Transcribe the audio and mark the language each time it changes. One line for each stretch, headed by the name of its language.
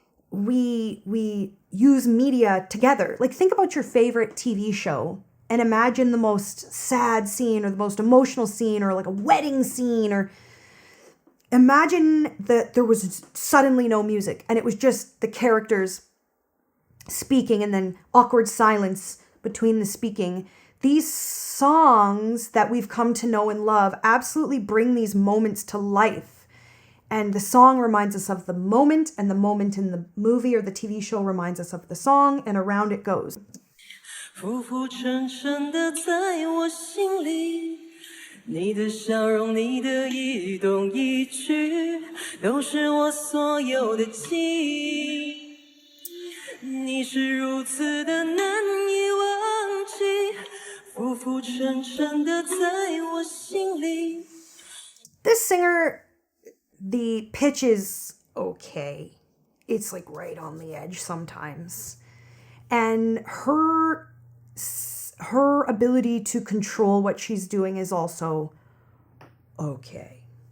English: We use media together. Like, think about your favorite TV show and imagine the most sad scene or the most emotional scene or like a wedding scene, or imagine that there was suddenly no music and it was just the characters speaking and then awkward silence between the speaking. These songs that we've come to know and love absolutely bring these moments to life. And the song reminds us of the moment, and the moment in the movie or the TV show reminds us of the song, and around it goes.
Chinese: 浮浮沉沉的在我心里，你的笑容，你的一动一举，都是我所有的记忆。你是如此的难以忘记，浮浮沉沉的在我心里。
English: This singer, the pitch is okay. It's like right on the edge sometimes. And her ability to control what she's doing is also okay.